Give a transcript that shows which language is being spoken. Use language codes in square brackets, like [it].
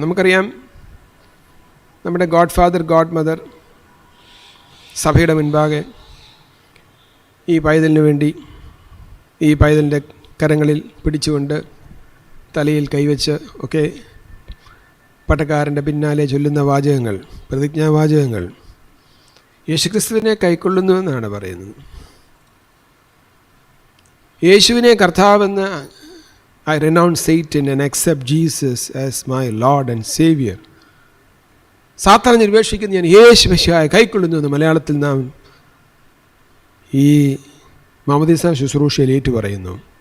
[ml] നമുക്കറിയാം, നമ്മുടെ God father, God mother സഭയുടെ മുൻപാകെ ഈ പൈതലിന് വേണ്ടി ഈ പൈതലിൻ്റെ കരങ്ങളിൽ പിടിച്ചുകൊണ്ട് തലയിൽ കൈവച്ച് ഒക്കെ പട്ടക്കാരൻ്റെ പിന്നാലെ ചൊല്ലുന്ന വാചകങ്ങൾ, പ്രതിജ്ഞാവാചകങ്ങൾ യേശുക്രിസ്തുവിനെ കൈക്കൊള്ളുന്നുവെന്നാണ് പറയുന്നത്. യേശുവിനെ കർത്താവെന്ന് [en] I renounce Satan and accept Jesus as my Lord and Savior. [ml] സാത്താനെ നിർവേഷിക്കുന്ന ഞാൻ യേശു മിശിഹായെ കൈക്കൊള്ളുന്നു എന്ന് മലയാളത്തിൽ നാം ഈ മാമോദീസ ശുശ്രൂഷയിൽ ഏറ്റു പറയുന്നു.